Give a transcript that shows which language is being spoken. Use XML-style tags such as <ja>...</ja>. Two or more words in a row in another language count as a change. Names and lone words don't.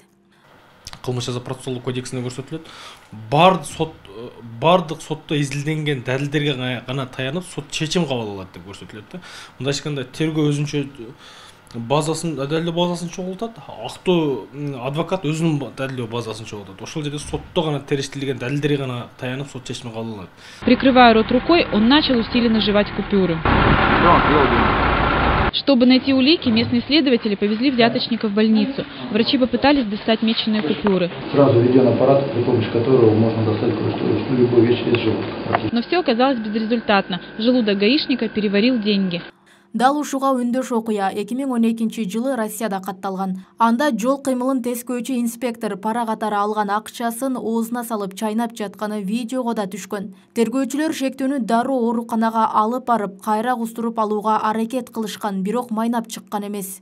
<ky>Кылмыш жаза процессуалдык кодексинде көрсөтүлөт. Бардык сотто изилденген далилдерге гана таянып сот чечим кабыл алат деп көрсөтүлөт да. Мындай айтканда тергөө өзүнчө далилдөө базасын чогултат, актоо адвокат өзүнүн далилдөө базасын чогултат. Ошол жерде сотто гана териштирилген далилдерге гана таянып сот чечими кабыл алат.</ky> <ru>Прикрывая рот рукой, он начал усиленно жевать купюры. Чтобы найти улики, местные следователи повезли взяточника в больницу. Врачи попытались достать меченые купюры. Сразу введен аппарат, при помощи которого можно достать любую вещь из желудка. Но все оказалось безрезультатно. Желудок гаишника переварил деньги.</ru> <ky>Дал ушуга үндөш окуя 2012 жылы Россияда катталган. Анда жол кыймылын тескөөчү инспектор пара катары алган акчасын оозуна салып чайнап жатканы видеого да түшкөн. Тергөөчүлөр шектүүнү дароо ооруканага алып барып, кайра кустуруп алууга аракет кылышкан, бирок майнап чыккан эмес.</ky>